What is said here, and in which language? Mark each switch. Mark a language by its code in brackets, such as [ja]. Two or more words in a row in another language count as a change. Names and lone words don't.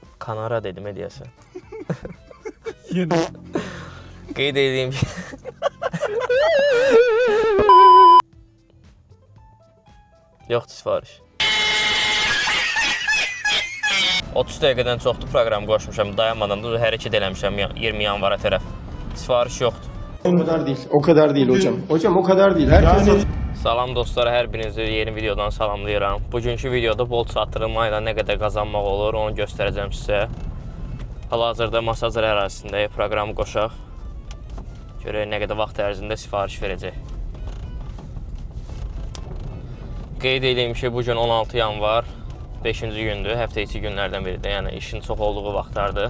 [tr] Kanara dedim hediyesi. Yine. [az] Qeyd edeyim ki... Yoxdur sifariş. 30 dəqiqədən çoxdur proqram qoşmuşam, dayanmadan da hərəkət eləmişəm 20 yanvara tərəf. Sifariş yoxdur. [tr] O kadar değil. O kadar değil hocam. Hocam o kadar değil. Herkes [az] Salam dostlar, hər birinizi yeni videodan salamlayıram. Bugünkü videoda Bolt çatdırılma ilə nə qədər qazanmaq olur, onu göstərəcəm sizə. Hal-hazırda Masazır ərazisində proqramı qoşaq. Görək nə qədər vaxt ərzində sifariş verəcək. Qeyd edeyim ki, bugün 16 yanvar, 5-ci gündür, həftə içi günlərdən biridir, yəni işin çox olduğu vaxtlardır.